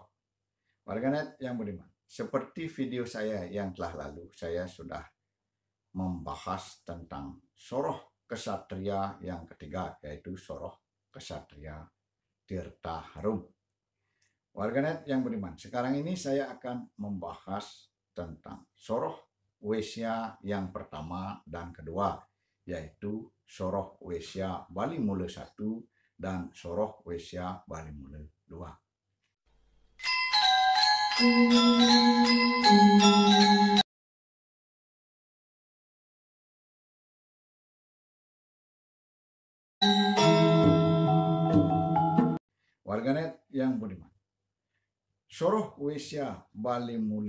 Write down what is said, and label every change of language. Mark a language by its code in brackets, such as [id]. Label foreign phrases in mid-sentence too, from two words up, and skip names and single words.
[id] Warganet yang beriman, seperti video saya yang telah lalu, saya sudah membahas tentang soroh kesatria yang ketiga, yaitu soroh kesatria Tirta Harum. Warganet yang beriman, sekarang ini saya akan membahas tentang soroh Wesya yang pertama dan kedua, yaitu soroh Wesya Bali Mula 1 dan soroh Wesya Bali Mula 2. Warganet yang beriman, soroh Wesya Bali Mula